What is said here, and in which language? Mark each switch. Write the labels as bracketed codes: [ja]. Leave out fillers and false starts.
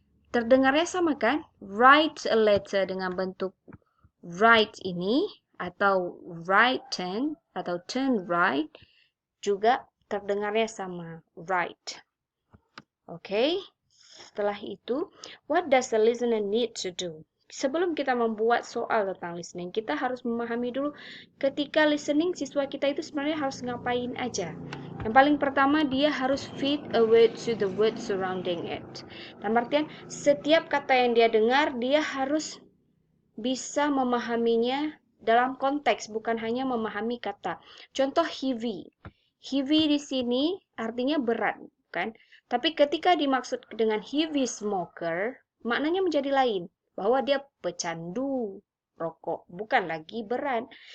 [id] Terdengarnya sama kan? [en] Write a letter [id] dengan bentuk write ini, atau [en] right turn, [id] atau [en] turn right, [id] juga terdengarnya sama, right. Oke, setelah itu, [en] what does the listener need to do? [id] Sebelum kita membuat soal tentang listening, kita harus memahami dulu ketika listening siswa kita itu sebenarnya harus ngapain aja. Yang paling pertama, dia harus [en] fit a word to the word surrounding it. [id] Dalam artian, setiap kata yang dia dengar, dia harus bisa memahaminya dalam konteks, bukan hanya memahami kata. Contoh heavy. Heavy di sini artinya berat, kan? Tapi ketika dimaksud dengan heavy smoker, maknanya menjadi lain, bahwa dia pecandu rokok, bukan lagi berat.